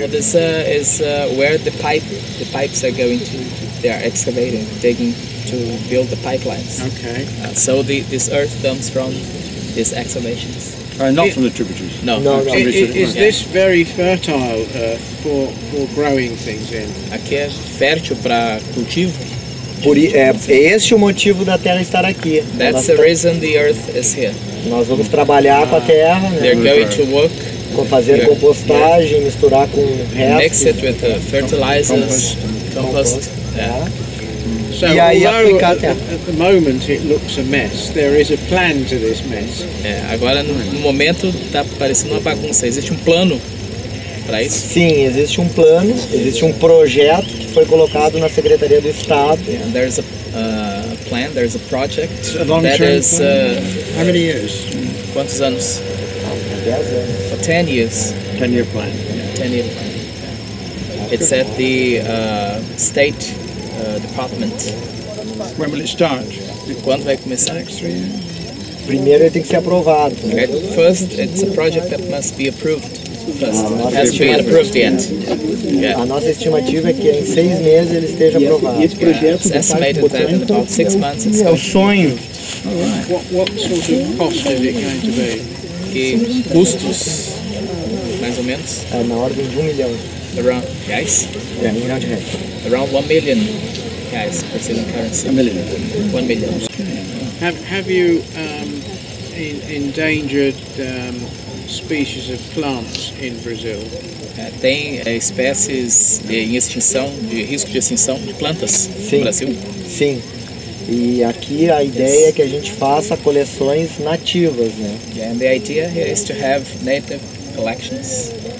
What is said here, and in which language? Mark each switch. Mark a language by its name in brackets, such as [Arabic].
[English] Well, this is where the pipes are going to. They are excavating, digging to build the pipelines. Okay. So this earth comes from these excavations. Not from the tributaries. No. Is this very fertile for growing things in? [Portuguese] Aqui é fértil para cultivo. É este o motivo da terra estar aqui. [English] That's the reason the earth is here. [Portuguese] Nós vamos trabalhar com a terra, né? [English] They're going to work. [Portuguese] Fazer compostagem, misturar com restos. [English] Mix it with fertilizers, compost. Yeah. So although at the moment it looks a mess, there is a plan to this mess. [Portuguese] Agora no momento está parecendo uma bagunça. Existe um plano para isso? Sim, existe um plano, existe um projeto que foi colocado na Secretaria do Estado. [English] There's a plan, there's a project. That is how many years? [Portuguese] Quantos anos? 10 anos. [English] For 10 years. 10-year plan. 10-year plan. It's at the State Department. When will it start? [Portuguese] Quando vai começar? [English] Next 3 years. [Portuguese] Primeiro ele tem que ser aprovado. [English] First, it's a project that must be approved. First, it hasn't been approved yet. [Portuguese] A nossa estimativa é que em 6 meses ele esteja aprovado. [English] It's estimated that in about 6 months it's [Portuguese] É o sonho. [English] What sort of cost is it going to be? [Portuguese] Que custos, mais ou menos? Na ordem de 1 milhão. [English] Around, guys? [Portuguese] É, 1 milhão de reais. [English] Around 1 million, guys, Brazilian currency. 1 million. 1 million. Have you endangered species of plants in Brazil? [Portuguese] Tem espécies em extinção, de risco de extinção de plantas no Brasil? Sim. E aqui a ideia é que a gente faça coleções nativas, né? [English] And the idea here is to have native collections